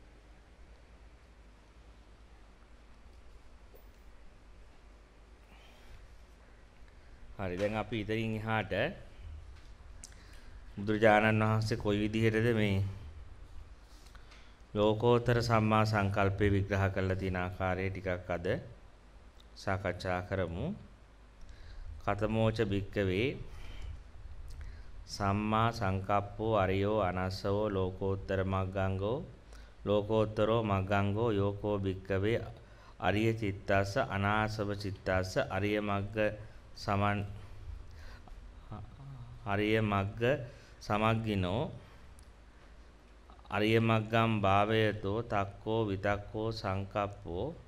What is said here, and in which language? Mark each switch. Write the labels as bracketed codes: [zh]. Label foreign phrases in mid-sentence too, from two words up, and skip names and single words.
[si] හරි දැන් අපි ඉතින් එහාට බුදුරජාණන් වහන්සේ කොයි විදිහටද මේ ලෝකෝත්තර සම්මා සංකල්පය විග්‍රහ කරලා තියෙන ආකාරය ටිකක් අද සාකච්ඡා කරමු. [pi] ඛතමෝච භික්ඛවේ සම්මා සංකප්පෝ අරියෝ අනස්සවෝ ලෝකෝත්තර මග්ගංගෝ ලෝකෝත්තරෝ මග්ගංගෝ යෝකෝ භික්ඛවේ අරිය චිත්තස්ස අනාසව චිත්තස්ස අරිය මග්ග සමන් අරිය මග්ග සමග්ගිනෝ අරිය මග්ගම් භාවයතෝ තක්කෝ විතක්කෝ සංකප්පෝ